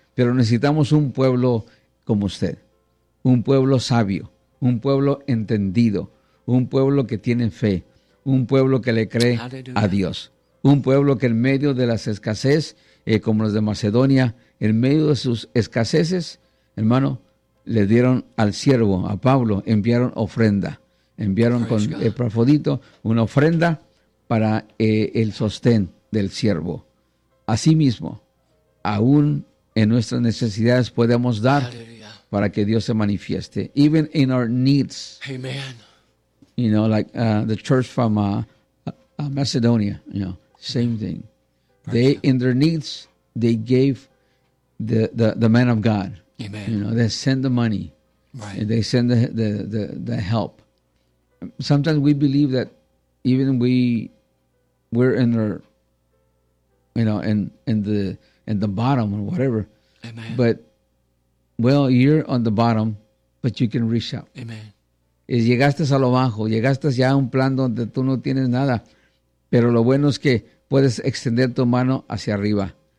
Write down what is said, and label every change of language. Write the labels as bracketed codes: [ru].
[es] Pero necesitamos un pueblo como usted, un pueblo sabio, un pueblo entendido, un pueblo que tiene fe, un pueblo que le cree a Dios, un pueblo que en medio de las escaseces, como los de Macedonia, en medio de sus escaseces, hermano, le dieron al siervo, a Pablo, enviaron ofrenda, enviaron con Epafrodito una ofrenda para el sostén del siervo. Asimismo, aún en nuestras necesidades podemos dar para que Dios se manifieste. [en] Even in our needs. Amen. You know, like the church from Macedonia, you know, same thing. They, in their needs, they gave the man of God. Amen. You know, they send the money. Right. And they send the help. Sometimes we believe that even we're in our, you know, in the bottom or whatever. Amen. But, well, you're on the bottom, but you can reach out. Amen. [es] Y llegaste a lo bajo, llegaste ya a un plan donde tú no tienes nada. Pero lo bueno es que puedes extender tu mano hacia arriba.